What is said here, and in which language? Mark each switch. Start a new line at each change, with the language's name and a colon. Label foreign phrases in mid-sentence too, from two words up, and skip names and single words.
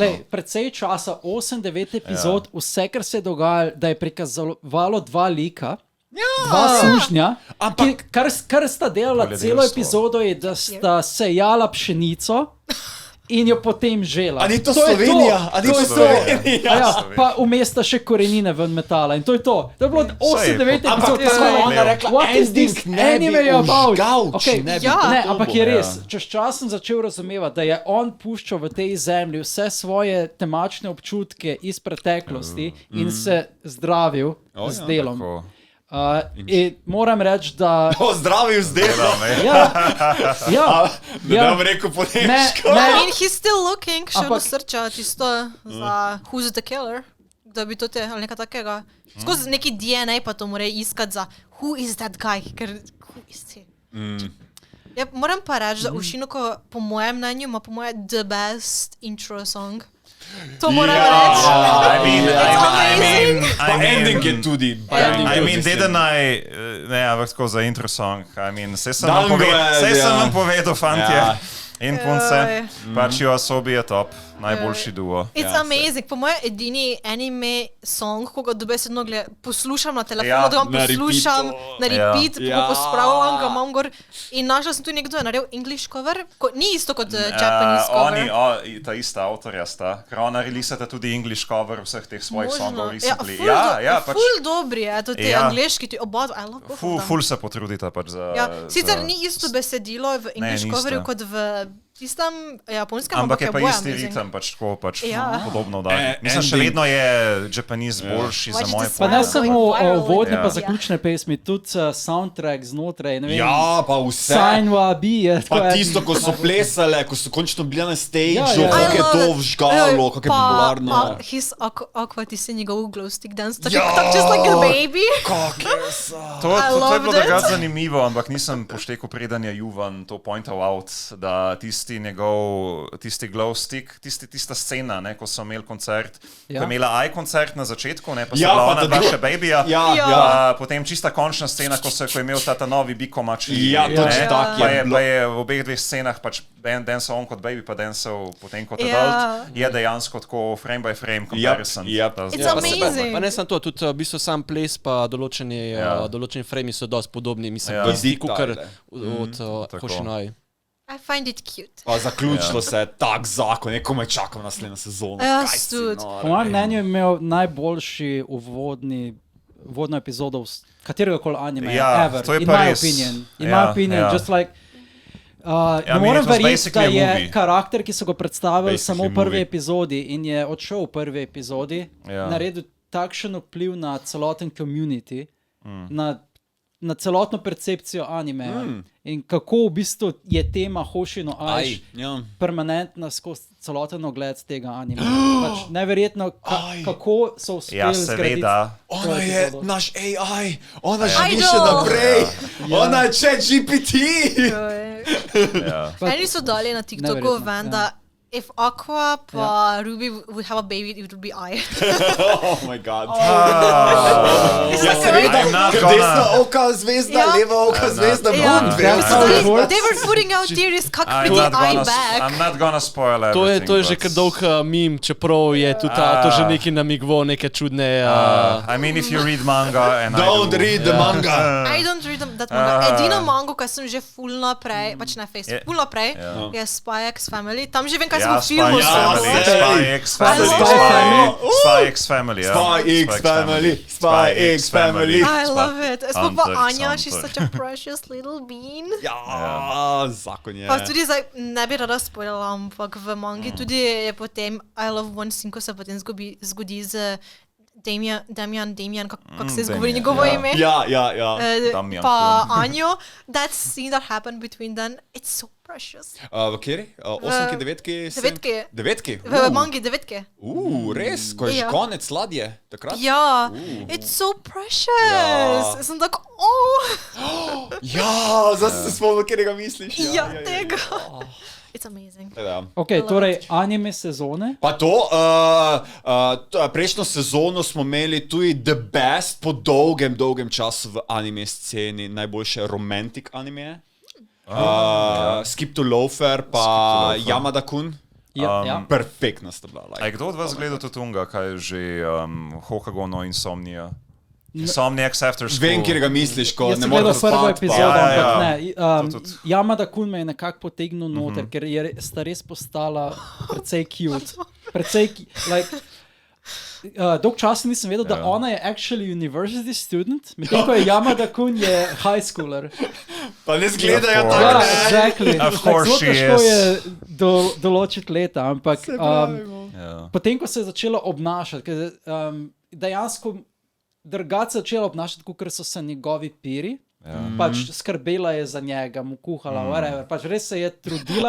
Slovenian: Lej, precej časa, 8-9 epizod, vse, kar se je dogajalo, da je prikazovalo dva lika, dva sužnja, Ampak- kar sta delala celo Poljedelstvo. epizodo, je, da sta sejala pšenico in jo potem žela. A ni to je Slovenija? A ni to Slovenija? Ja, pa vmes sta še korenine ven metala in to je to. To je bilo 8-9 epizod. Ampak tako je ona rekla,
English: What is this
Slovenian: ending ne bi
English: anime about?
Slovenian: užgal, Okay, če ne bi Ja. to ne, bilo. ampak je res, čez čas sem začel razumevati, da je on puščal v tej zemlji vse svoje temačne občutke iz preteklosti in se zdravil z delom. Tako. In moram reči, da... Pozdravil z delom. Ja, Da ne bom rekel po ne, nemško. I ne,
English: mean, he's still looking,
Slovenian: še Ampak- eno srča tisto za
English: Who's the Killer,
Slovenian: da bi to te ali nekaj takega. Skozi neki DNA pa to mora iskati za
English: Who is that guy,
Slovenian: ker
English: who is he.
Slovenian: Ja, moram pa reči, da Oshinoko po mojem mnenju ima po moje
English: the best intro song.
Slovenian: To moram reči. Pa ending je tudi.
English: I mean, didn't I,
Slovenian: ne, ampak tako za
English: intro song, I mean,
Slovenian: sej sem vam Dango je, sem ja. vam povedal, fantje Ja. in punce, Joj. pač Yoasobi je top, najboljši duo. It's Ja, amazing. Po mojem edini anime song, ko ga dobesedno poslušam na telefonu, Ja, da ga na poslušam repeatu. na repeat, Ja. ko pospravljam, ga imam gor. In našla sem tu nekdo, je naredil
English: English cover,
Slovenian: ni isto kot
English: Japanese cover.
Slovenian: Ta ista avtorja sta, ker ona releasata tudi
English: English cover
Slovenian: vseh teh svojih Možno. songov Ja, recently. ful Pač ful dobri je, to ti Ja. angliški, ti oba,
English: I love both of them.
Slovenian: ful se potrudita pač za... Ja, sicer za- ni isto besedilo v English ni coverju isto. kot v tistem japonskem, Ampak je pa oboje isti amazing. ritem, pač tako, pač Ja. podobno da. Mislim, še ending. vedno je Japanese boljši za Watch moje the pa ne Like samo viral, vodne ja. pa zaključne pesmi, tudi soundtrack znotraj, ne vem. Ja, pa vse. Sanwa Bi je tako Pa je- tisto, ko so plesale, ko so končno bili na stageu, Ja, ja. kako je I to
English: love it.
Slovenian: vžgalo, kako je popularno. Pa his aqua, ti si njegov
English: glow stick dance,
Slovenian: tako Ja.
English: just like a baby.
Slovenian: To je loved bilo it. takrat zanimivo, ampak nisem poštekal, preden je Juvan to pointal out, da tisti
English: glow stick,
Slovenian: tista scena, ne, ko so imeli koncert, Ja. ko je imela koncert na začetku, ne, pa so Ja, bila pa ona ta dva dru- še babyja, Ja, Ja. ja. potem čista končna scena, ko je imel ta novi Biko mači. Ja, točno ne, tako pa je je, bilo. pa je v obeh dveh scenah pač dancel on kot baby, pa dancel potem kot Ja. adult, je dejansko tako
English: frame by frame comparison.
Slovenian: Yep. Ta- It's ta- amazing. Pa ne samo to, tudi v bistvu sam ples pa določeni frami so dosti podobni, mislim, Ja. isti kukar Detajle. od tako. Oshinoi.
English: I find it cute.
Slovenian: Pa zaključilo se je tak zakon, neko me čakam naslednjo sezono. Jaz Kaj si tudi. nor, Po mojem ej. mnenju je imel najboljši uvodno epizodo katerega koli anime Ja, ever. to je In pa my res.
English: opinion. In
Slovenian: Ja,
English: my opinion,
Slovenian: ja.
English: just like...
Slovenian: I ne mean, morem
English: it was
Slovenian: verjeti, da
English: basically a
Slovenian: je movie. karakter, ki so ga predstavili Basically samo v prvi movie. epizodi in je odšel v prvi epizodi, Ja. naredil takšen vpliv na celoten community, na celotno percepcijo animeja in kako v bistvu je tema Hoshino Ai Aj, ja. permanentna skozi celoten ogled tega anime. Pač neverjetno, Aj. kako so uspeli Ja, zgraditi. seveda. Ona je epizodo. naš AI, ona Ja. živi Idol. še naprej, ona je ChatGPT. Ja. Eni so dali na TikToku Neverjetno, ven, ja.
English: da if Aqua pa Ruby would have a baby, it would be I. Oh my god.
Slovenian: It's Ja, like seveda,
English: I'm not
Slovenian: ker gonna- desna oka zvezda, Ja. leva oka zvezda, Ja. bum,
English: That's how it
Slovenian: They works.
English: were putting out theories, kako
Slovenian: I'm bi not I gonna- back.
English: I'm not gonna spoil
Slovenian: To je everything, že but- kar dolg meme, čeprav je tudi to že neki namigvo, neke čudne...
English: I mean, if you read manga and
Slovenian: Don't
English: I do, read the manga. I don't read that manga.
Slovenian: Edino mango, ki sem že full naprej, pač na Je- Facebook, full naprej, Ja. je Spy X Family. Tam že vem, kaj Ja, v filmu. Spy X Family. Spy X Family, ja. Spy X Family.
English: I love it.
Slovenian: Sploh pa Hunter, Anja, she's Hunter.
English: such a precious little bean.
Slovenian: Ja, zakon je. Pa tudi zdaj, ne bi rada spoilala, ampak v mangi tudi je potem
English: I Love One Scene,
Slovenian: ko se potem zgodi z Damian, kako se izgovori njegovo ime? Ja. Damian Pa Anjo,
English: that scene that happened between them, it's so precious.
Slovenian: V kateri? Osmki, devetki? Devetki. Devetki? V mangi devetke. Res? Ko je že Ja. konec ladje? Takrat? Ja,
English: it's so precious.
Slovenian: Sem tako, oh, Ja, zdaj sem se spomnil, kjerega misliš. ja, tega. It's amazing. Ok, torej anime sezone. Pa to, prejšnjo sezono smo imeli tudi
English: the best
Slovenian: po dolgem času v anime sceni, najboljše
English: romantic anime.
Slovenian: Skip to Loafer, pa Yamada-kun. Ja. Perfektna sta bila. A je kdo od vas gledal tudi unga, kaj je že Hokagono Insomnia? Insomniacs After School. Vem, kjer ga misliš, ko Jaz ne sem gledal moreš prvo spati. epizodo, Ja, ampak ja. ne. To tudi. Yamada-kun me je nekako potegnil noter, ker sta res postala precej cute. Dolg časa nisem vedel, da ona je
English: actually university student,
Slovenian: medtem ko je Yamada-kun je
English: high schooler.
Slovenian: Pa ne zgledajo Of tako. Ja, course. exactly.
English: Of course
Slovenian: Zelo she težko is. je določiti leta, ampak Ja. potem, ko se je začela obnašati, ker dejansko drugače se je začela obnašati, kot so se njegovi piri. Pač skrbela je za njega, mu kuhala, whatever. Pač res se je trudila.